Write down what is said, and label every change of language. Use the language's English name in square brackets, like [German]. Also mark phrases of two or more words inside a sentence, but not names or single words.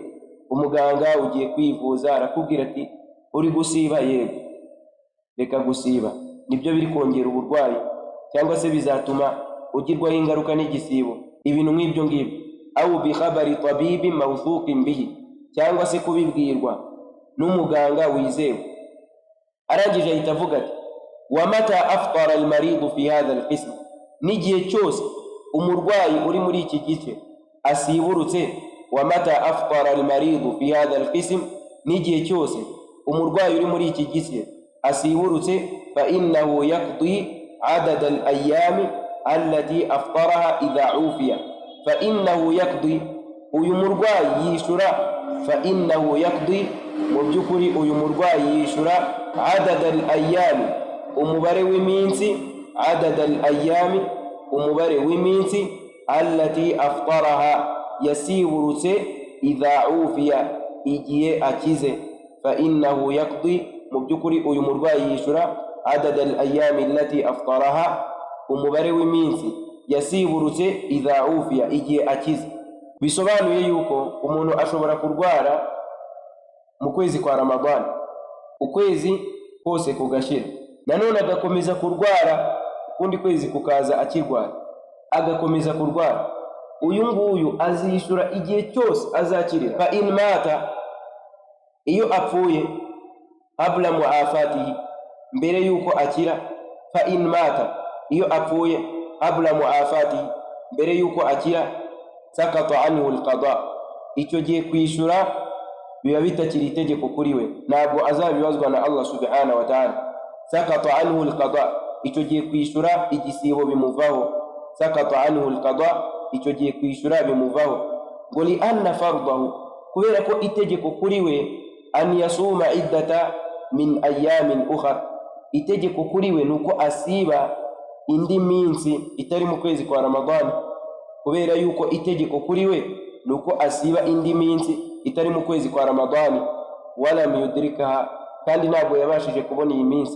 [Kinyarwanda] Umuganga ugiye kwivuza arakubwira ati uri gusiba, yego reka gusiba, nibyo biri kongera uburwayi cyangwa se bizatuma ugirwaho ingaruka n'igisibo, ibintu nk'ibyo ngibyo. [Arabic] أو بإخبار طبيب موثوق به, [Kinyarwanda] cyangwa se kubibwirwa n'umuganga wizewe. Arangije ahita avuga ati [Arabic] ومتى أفطر المريض في هذا القسم, [Kinyarwanda] n'igihe cyose umurwayi uri muri iki gice asiburutse. [Arabic] ومتى أفطر المريض في هذا القسم, [Kinyarwanda] n'igihe cyose umurwayi uri muri iki gice asiburutse. [Arabic] فإنه يقضي عدد الأيام التي أفطرها إذا عوفي فإنه يقضي, [Kinyarwanda] uyu murwayi yishura. [Arabic] فإنه يقضي, [Kinyarwanda] mu by'ukuri uyu murwayi yishura [Arabic] عدد الأيام, [Kinyarwanda] umubare w'iminsi. [Arabic] عدد الأيام, [Kinyarwanda] umubare w'iminsi. [Arabic] التي أفطرها, yasiburutse. إذا عوفي, [Kinyarwanda] igihe akize. [Arabic] فإنه يقضي, [Kinyarwanda] mu by'ukuri uyu murwayi yishura [Arabic] عدد الأيام التي أفطرها, [Kinyarwanda] umubare w'iminsi yasiburutse. [Arabic] إذا عوفي, [Kinyarwanda] igihe akize. Bisobanuye yuko umuntu ashobora kurwara mu kwezi kwa Ramadhani, ukwezi kose kugashira, nanone agakomeza kurwara ukundi kwezi kukaza akirwara, agakomeza kurwara. Uyu nguyu azishura igihe cyose azakirira. [Arabic] فإن مات, [Kinyarwanda] iyo apfuye, [Arabic] قبل معافاته, [Kinyarwanda] mbere yuko akira. [Arabic] فإن مات, [Kinyarwanda] iyo apfuye, [Arabic] قبل معافاته, [Kinyarwanda] mbere yuko akira. [Arabic] سقط عنه القضاء, [Kinyarwanda] icyo gihe kwishura biba bitakiri itegeko kuri we, ntabwo azabibazwa na [Arabic] الله سبحانه وتعالى. سقط عنه القضاء, [Kinyarwanda] icyo gihe kwishura igisibo bimuvaho. [Arabic] سقط عنه القضاء, [Kinyarwanda] icyo gihe kwishura bimuvaho. Ngo [Arabic] لأن فرضه, [Kinyarwanda] kubera ko itegeko kuri we, [Arabic] أن يصوم عدة من أيام أخر, [Kinyarwanda] itegeko kuri we nuko asiba indi minsi itari mu kwezi kwa Ramadhani. Kubera yuko itegeko kuri we nuko asiba indi minsi itari mu kwezi kwa Ramadhani. [Arabic] ولم يدركها, [Kinyarwanda] kandi ntabwo yabashije kubona iyi minsi.